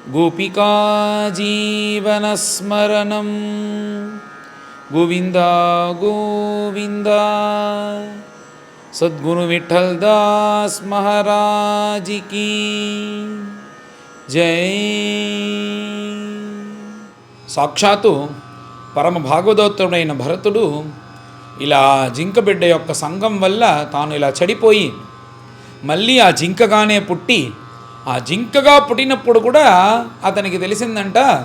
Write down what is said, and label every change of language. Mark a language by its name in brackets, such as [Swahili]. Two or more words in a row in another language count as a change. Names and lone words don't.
[Sanskrit] गोपिका जीवनस्मरणं गोविंदा गोविंदा। [Hindi] सद्गुरु विठल दास महाराज की जय। [Telugu] సాక్షాత్తు పరమ భాగవతోత్తరుడైన భరతుడు ఇలా జింక బిడ్డ యొక్క సంగం వల్ల తాను ఇలా చెడిపోయి మళ్ళీ ఆ జింకగానే పుట్టి ఆ జింకగా పుట్టినప్పుడు కూడా అతనికి తెలిసిందంట,